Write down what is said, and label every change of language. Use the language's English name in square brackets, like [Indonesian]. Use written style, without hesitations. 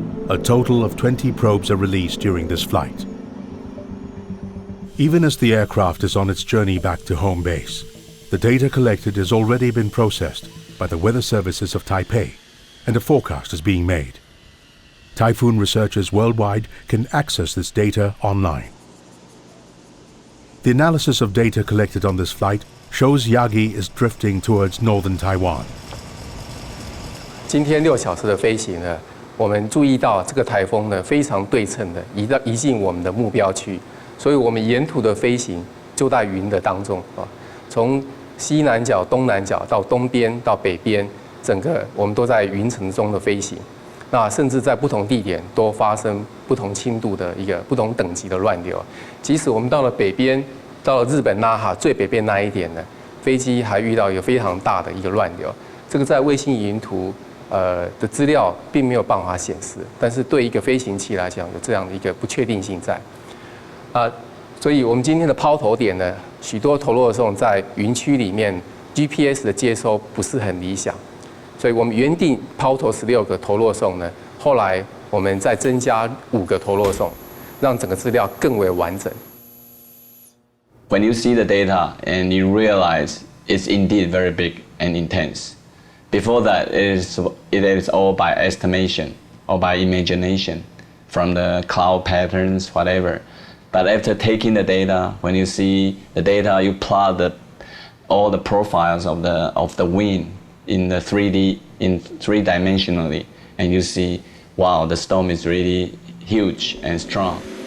[English] A total of 20 probes are released during this flight. Even as the aircraft is on its journey back to home base, the data collected has already been processed by the weather services of Taipei, and a forecast is being made. Typhoon researchers worldwide can access this data online. The analysis of data collected on this flight shows Yagi is drifting towards northern Taiwan. [Chinese] 今天6小时的飞行呢，我们注意到这个台风呢非常对称的移进我们的目标区，所以我们沿途的飞行就在云的当中啊，从西南角、东南角到东边到北边，整个我们都在云层中的飞行。那甚至在不同地点都发生不同轻度的一个不同等级的乱流。即使我们到了北边，到了日本那覇最北边那一点呢，飞机还遇到一个非常大的一个乱流。这个在卫星云图的资料并没有办法显示，但是对一个飞行器来讲有这样的一个不确定性在。所以我们今天的抛投点呢，许多投落送在云区里面 ，GPS 的接收不是很理想。所以我们原定抛投16个投落送呢，后来我们再增加5个投落送，让整个资料更为完整。 [English] When you see the data and you realize it's indeed very big and intense, before that it is all by estimation or by imagination from the cloud patterns, whatever. But after taking the data, when you see the data, you plot all the profiles of the wind in the 3D, in three-dimensionally, and you see, wow, the storm is really huge and strong.